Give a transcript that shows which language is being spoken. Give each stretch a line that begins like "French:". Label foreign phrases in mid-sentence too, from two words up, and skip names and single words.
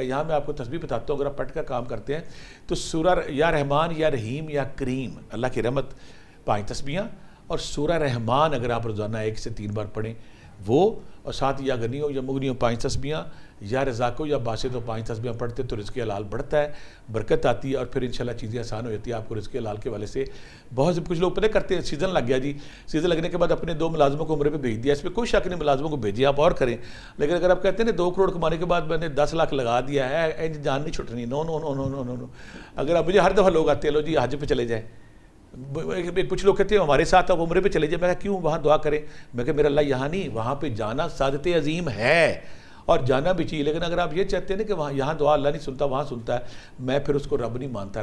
Urdu: یہاں میں آپ کو تسبیح بتاتا ہوں, اگر آپ پیٹ کا کام کرتے ہیں تو سورہ
Arabic: یا رحمان یا رحیم یا کریم,
Urdu: اللہ کی رحمت 5 تسبیحاں, اور سورہ رحمان اگر آپ روزانہ 1 سے 3 بار پڑھیں وہ, اور ساتھ یا غنی ہو یا مغنی ہو 5 تسبیحاں، یا رزاق ہو یا باسط ہو 5 تسبیحاں پڑھتے تو رزق حلال بڑھتا ہے، برکت آتی ہے، اور پھر انشاءاللہ چیزیں آسان ہو جاتی ہیں آپ کو رزق حلال کے والے سے۔ بہت سے کچھ لوگ پتہ کرتے ہیں سیزن لگ گیا جی، سیزن لگنے کے بعد اپنے 2 ملازموں کو عمرے پہ بھیج دیا، اس پہ کوئی شک نہیں، ملازموں کو بھیجیے آپ اور کریں، لیکن اگر آپ کہتے ہیں 2 کروڑ کمانے کے بعد میں نے 10 لاکھ لگا دیا ہے، جان نہیں چھٹنی،
English: no no no no no no no.
Urdu: اگر آپ مجھے ہر دفعہ لوگ آتے ہیں لو جی حج پہ چلے جائیں، کچھ لوگ کہتے ہیں ہمارے ساتھ آپ عمرے پہ چلے جائیں، میں کہا کیوں، وہاں دعا کریں، میں کہا میرا اللہ یہاں نہیں، وہاں پہ جانا سعادت عظیم ہے اور جانا بھی چاہیے، لیکن اگر آپ یہ چاہتے ہیں نا کہ وہاں یہاں دعا اللہ نہیں سنتا وہاں سنتا ہے، میں پھر اس کو رب نہیں مانتا۔